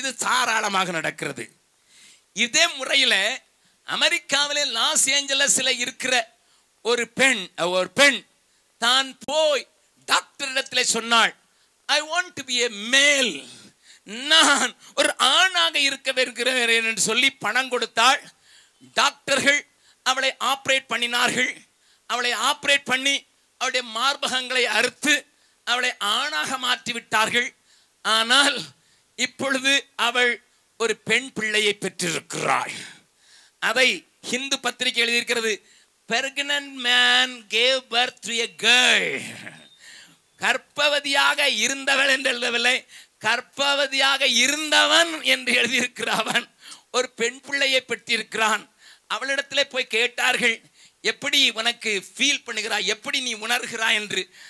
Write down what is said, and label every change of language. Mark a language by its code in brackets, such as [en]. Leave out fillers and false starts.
[ta] இது தாராளமாக நடக்கிறது. இதே முறையில் அமெரிக்காவிலே லாஸ் ஏஞ்சலஸில் இருக்கிற ஒரு பெண் தான் போய் டாக்டரிடத்தில் சொன்னாள், [en] I want to be a male, [ta] நான் ஒரு ஆணாக இருக்க விரும்புகிறேன் என்று சொல்லி பணம் கொடுத்தாள். டாக்டர்கள் அவளை ஆப்ரேட் பண்ணினார்கள். அவளை ஆப்ரேட் பண்ணி அவளுடைய மார்பகங்களை அறுத்து அவளை ஆணாக மாற்றி விட்டார்கள். ஆனால் இப்பொழுது அவள் ஒரு பெண் பிள்ளையை பெற்றிருக்கிறாள். அதை ஹிந்து பத்திரிகை எழுதியிருக்கிறது, [en] pregnant man gave birth to a girl. [ta] கர்ப்பவதியாக இருந்தவள் என்று எழுதவில்லை, கர்ப்பவதியாக இருந்தவன் என்று எழுதியிருக்கிறான். ஒரு பெண் பிள்ளையை பெற்றிருக்கிறான். அவளிடத்திலே போய் கேட்டார்கள், எப்படி உனக்கு ஃபீல் பண்ணுகிறாய், எப்படி நீ உணர்கிறாய் என்று.